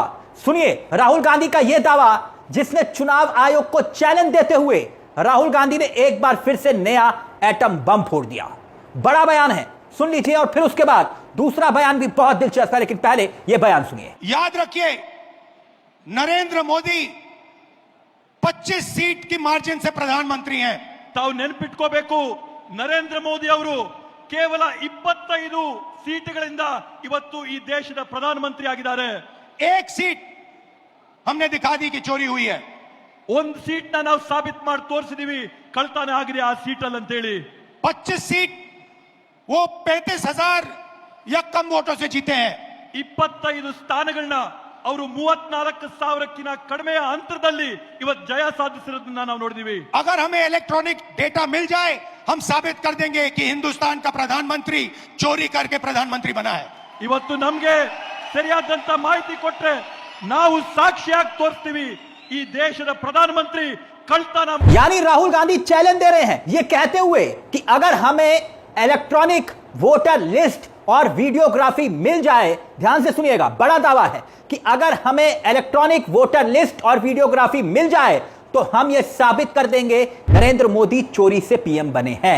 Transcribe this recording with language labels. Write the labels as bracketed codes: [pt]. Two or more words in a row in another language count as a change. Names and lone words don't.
[hi] सुनिए राहुल गांधी का यह दावा, जिसने चुनाव आयोग को चैलेंज देते हुए राहुल गांधी ने एक बार फिर से नया [en] atom bomb [hi] फोड़ दिया। बड़ा बयान है, सुन लीजिए, और फिर उसके बाद दूसरा बयान भी बहुत दिलचस्प है, लेकिन पहले यह बयान सुनिए। याद रखिए, नरेंद्र मोदी 25 सीट की मार्जिन से प्रधानमंत्री हैं। [kn] ताವು ನೆನಪಿಟ್ಕೋಬೇಕು, ನರೇಂದ್ರ ಮೋದಿ ಅವರು ಕೇವಲ 25 ಸೀಟುಗಳಿಂದ ಇವತ್ತು ಈ ದೇಶದ ಪ್ರಧಾನಮಂತ್ರಿ ಆಗಿದ್ದಾರೆ। [hi] एक सीट हमने दिखा दी कि चोरी हुई है। [kn] ಒಂದು ಸೀಟ್ ನಾವು ಸಾಬೀತು ಮಾಡಿ ತೋರಿಸಿದೀವಿ ಕಳ್ತನ ಆಗಿದೆ ಆ ಸೀಟ್ ಅಲ್ಲಿ ಅಂತ ಹೇಳಿ। [hi] 25 सीट वो 35,000 या कम वोटों से जीते हैं। [kn] 25 ಸ್ಥಾನಗಳನ್ನ ಅವರು 34,000ಕ್ಕಿಂತ ಕಡಿಮೆ ಅಂತರದಲ್ಲಿ ಇವತ್ತು ಜಯ ಸಾಧಿಸಿರೋದನ್ನ ನಾವು ನೋಡಿದೀವಿ। [hi] अगर हमें [en] electronic data [hi] मिल जाए, हम साबित कर देंगे कि हिंदुस्तान का प्रधानमंत्री चोरी करके प्रधानमंत्री बना है। [kn] ಇವತ್ತು ನಮಗೆ ಸರಿಯಾದಂತ ಮಾಹಿತಿ ಕೊಟ್ರೆ ನಾವು ಸಾಕ್ಷಿಯಾಗಿ ತೋರಿಸ್ತೀವಿ ಈ ದೇಶದ ಪ್ರಧಾನಮಂತ್ರಿ ಕಳ್ತನ। [hi] यानी राहुल गांधी चैलेंज दे रहे हैं ये कहते हुए कि अगर हमें [en] electronic voter list [hi] और वीडियोग्राफी मिल जाए, ध्यान से सुनिएगा, बड़ा दावा है कि अगर हमें [en] electronic voter list [hi] और वीडियोग्राफी मिल जाए तो हम यह साबित कर देंगे नरेंद्र मोदी चोरी से पीएम बने हैं।